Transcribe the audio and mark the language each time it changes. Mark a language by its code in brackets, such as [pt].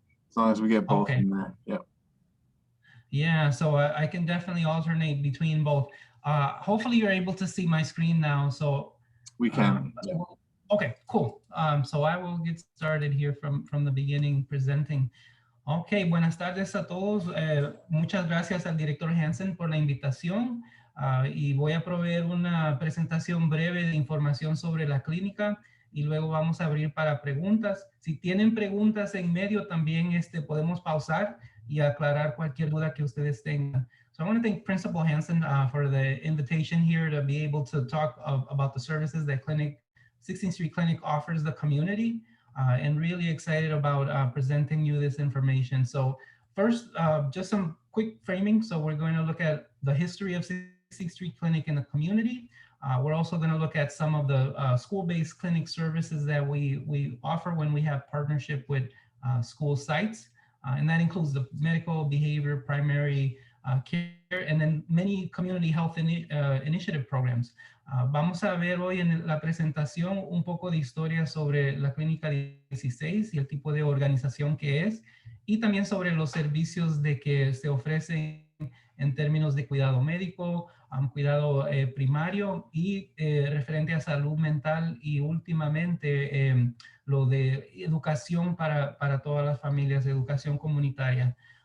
[en] As long as we get both in there. Yep. Yeah, so I can definitely alternate between both. Hopefully you're able to see my screen now. So we can. Yeah. Okay, cool. So I will get started here from the beginning presenting. [es] Ok, buenas tardes a todos. Muchas gracias al director Hanson por la invitación y voy a proveer una presentación breve de información sobre la clínica y luego vamos a abrir para preguntas. Si tienen preguntas en medio también podemos pausar y aclarar cualquier duda que ustedes tengan. [en] So I want to thank Principal Hanson for the invitation here to be able to talk about the services that 16th Street Clinic offers the community. And really excited about presenting you this information. So first, just some quick framing. So we're going to look at the history of 16th Street Clinic in the community. We're also going to look at some of the school-based clinic services that we offer when we have partnership with school sites. And that includes the medical, behavior, primary care, and then many community health initiative programs. [es] Vamos a ver hoy en la presentación un poco de historia sobre la Clínica 16 y el tipo de organización que es, y también sobre los servicios de que se ofrecen en términos de cuidado médico, cuidado primario y referente a salud mental y últimamente lo de educación para todas las familias, educación comunitaria.